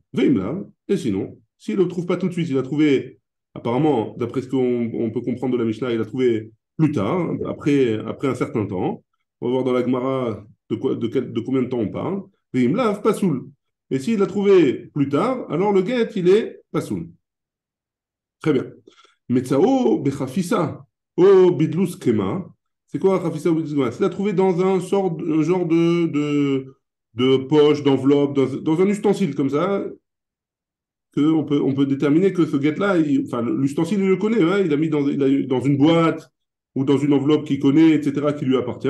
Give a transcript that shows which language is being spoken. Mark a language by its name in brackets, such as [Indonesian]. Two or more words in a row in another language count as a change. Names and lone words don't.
[French] Veimla, et sinon, s'il ne le trouve pas tout de suite, il a trouvé, apparemment, d'après ce qu'on peut comprendre de la Mishnah, il a trouvé plus tard, après un certain temps. On va voir dans la Gemara de combien de temps on parle. Veimla, pas soul. Et s'il l'a trouvé plus tard, alors le get, il est pas soul. Très bien. [Hebrew] Metzao bechafisa o bidlus kema. [French] C'est quoi [Hebrew] chafisa o bidlus kema? [French] C'est la trouver dans un genre de poche, d'enveloppe, dans un ustensile comme ça, on peut déterminer que ce guette-là, enfin, l'ustensile, il le connaît, hein, il a mis dans une boîte ou dans une enveloppe qu'il connaît, etc., qui lui appartient.